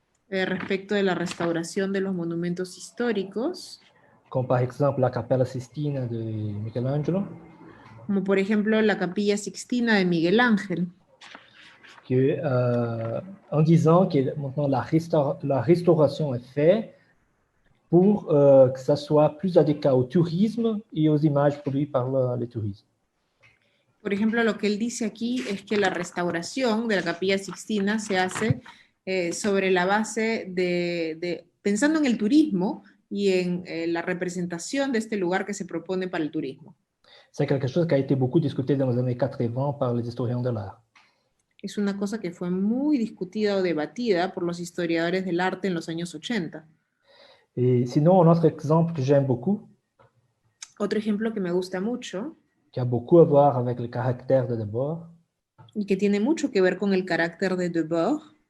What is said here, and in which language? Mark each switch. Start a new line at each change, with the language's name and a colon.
Spanish: respecto de la restauración de los monumentos históricos,
French: comme par exemple la Cappella Sistina de Michelangelo,
Spanish: como por ejemplo la Capilla Sixtina de Miguel Ángel,
French: que, en disant que maintenant la restauration est faite pour que ça soit plus adéquat au tourisme et aux images produites par les touristes.
Spanish: Por ejemplo, lo que él dice aquí es que la restauración de la Capilla Sixtina se hace sobre la base pensando en el turismo y en la representación de este lugar que se propone para el turismo.
French: C'est quelque chose qui a été beaucoup discuté dans les années 80 par les historiens de l'art.
Spanish: Es una cosa que fue muy discutida o debatida por los historiadores del arte en los años 80.
French: Et sinon, un autre exemple que j'aime beaucoup,
Spanish: Otro ejemplo que me gusta mucho
French: qui a beaucoup à voir avec le caractère de Debord,
Spanish: y que tiene mucho que ver con el carácter de Debord,